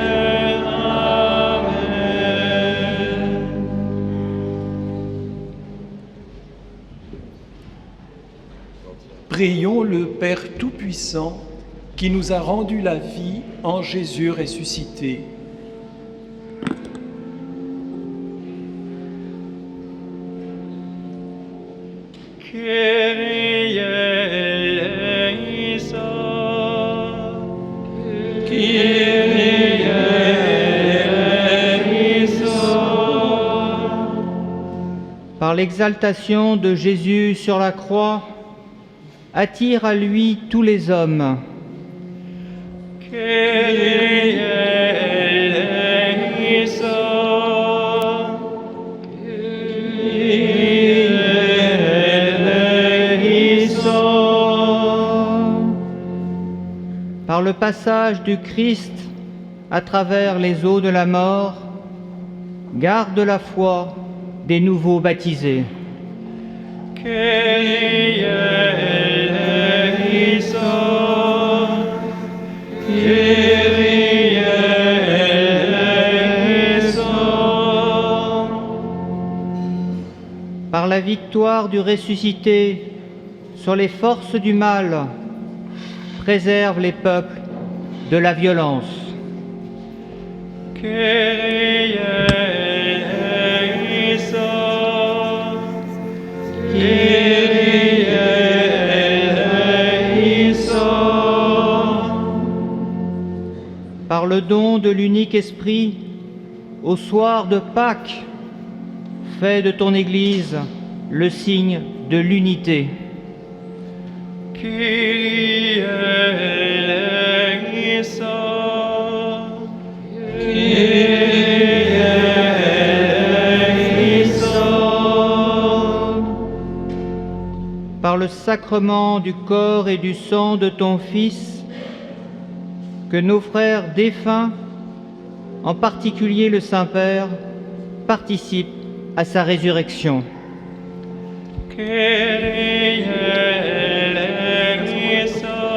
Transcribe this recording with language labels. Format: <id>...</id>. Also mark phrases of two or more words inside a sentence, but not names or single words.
<fr>Amen. Prions le Père Tout-Puissant qui nous a rendu la vie en Jésus ressuscité.</fr> <el>Κύριε ἐλέησον. Κύριε ἐλέησον.</el> <fr>Par l'exaltation de Jésus sur la croix, attire à lui tous les hommes.</fr> <el>Κύριε ἐλέησον. Κύριε ἐλέησον.</el> <fr>Par le passage du Christ à travers les eaux de la mort, garde la foi des nouveaux baptisés.</fr> <el>Κύριε ἐλέησον. Κύριε ἐλέησον.</el> <fr>Par la victoire du ressuscité sur les forces du mal, préserve les peuples de la violence.</fr> <el>Κύριε ἐλέησον. Κύριε ἐλέησον.</el> <fr>Par le don de l'unique Esprit, au soir de Pâques, fais de ton Église le signe de l'unité.</fr> <el>Κύριε ἐλέησον. Κύριε ἐλέησον.</el> <fr>Par le sacrement du corps et du sang de ton Fils, que nos frères défunts, en particulier le Saint-Père, participent à sa résurrection.</fr> <el>Κύριε ἐλέησον.</el>